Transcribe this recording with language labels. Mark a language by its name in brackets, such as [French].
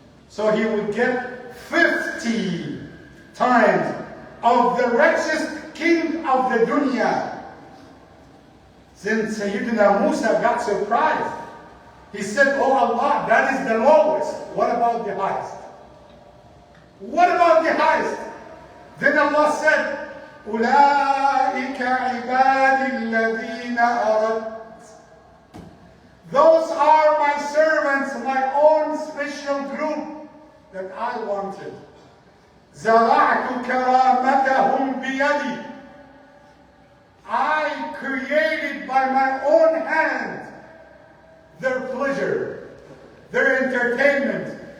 [English] So he would get 50 times of the richest king of the dunya. Then Sayyidina Musa got surprised. He said, "Oh Allah, that is the lowest. What about the highest? What about the highest?" Then Allah said, [Arabic] أُولَٰئِكَ عِبَادِي الَّذِينَ أَرَدْتُ. [English] Those are my servants, my own special group that I wanted. [Arabic] زرعت كرامتهم بيدي. [English] I created by my own hand their pleasure, their entertainment.